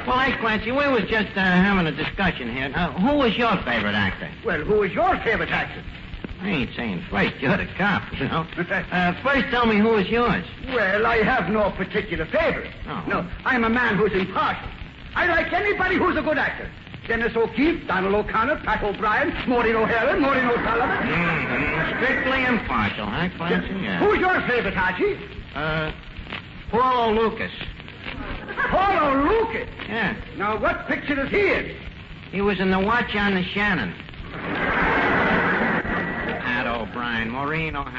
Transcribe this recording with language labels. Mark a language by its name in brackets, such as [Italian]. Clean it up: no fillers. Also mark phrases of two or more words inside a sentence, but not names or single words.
[English] Well, hey, Clancy, we was just having a discussion here. Who was your favorite actor? Well, who was your favorite actor? I ain't saying first. You're the cop, you know. First, tell me who was yours. Well, I have no particular favorite. Oh. No, I'm a man who's impartial. I like anybody who's a good actor. Dennis O'Keefe, Donald O'Connor, Pat O'Brien, Maureen O'Hara, Maureen O'Sullivan. Mm-hmm. Strictly impartial, huh, Clancy? Yeah. Who's your favorite, Archie? Paul Lucas. Paul Lucas? Yeah. Now, what picture is he in? He was in the Watch on the Shannon. Pat O'Brien, Maureen O'Hara.